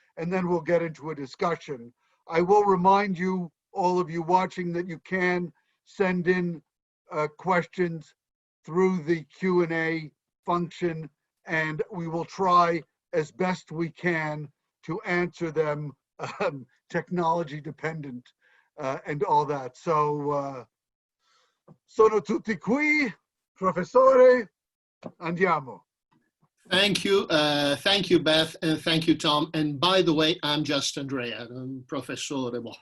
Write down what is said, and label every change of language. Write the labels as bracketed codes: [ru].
[en] And then we'll get into a discussion. I will remind you, all of you watching, that you can send in questions through the Q&A function, and we will try as best we can to answer them, technology dependent and all that. [it] So, sono tutti qui, professore, andiamo. [en] Thank you, Beth, and thank you, Tom. And by the way, I'm just Andrea, professore.